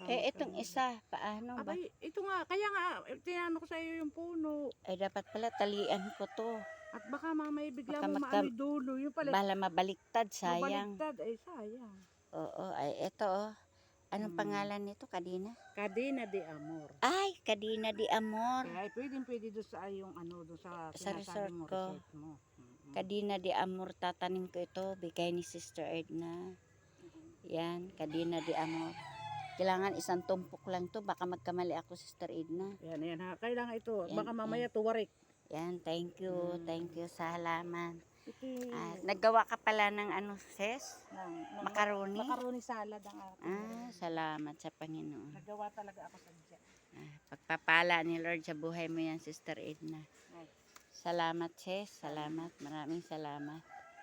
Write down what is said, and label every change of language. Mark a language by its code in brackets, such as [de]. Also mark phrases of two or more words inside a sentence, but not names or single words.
[tl] Itong isa, paano ba? Ito nga, kaya nga, tinanong ko sa iyo yung puno. Dapat pala talian ko to. At baka mamay bigla Baka mo maano'y dulo. Yung pala, Bala mabaliktad, sayang. mabaliktad, ay sayang. Oo, ito, oh. Anong pangalan nito? Kadina? Cadena de Amor. Ay, Kadina de Amor. Kaya pwede doon sa yung doon sa Sa sinasabi resort mo, ko. resort mo. Kadina de Amor, tatanim ko ito. Bigay ni Sister Edna. Yan, Kadina de Amor. Kailangan isang tumpok lang to. Baka magkamali ako, Sister Edna. Yan ha. Kailangan ito. Yan, Baka mamaya tuwarik. Yan, [en] thank you. Thank you [tl] sa halaman. Ito At naggawa ka pala ng ano, sis? ng Macaroni? [en] macaroni salad [tl] ang ating. Salamat sa Panginoon. Nagawa talaga ako sa diyan. Pagpapala ni Lord sa buhay mo yan, Sister Edna. Ay. Salamat, sis. Salamat. Maraming salamat.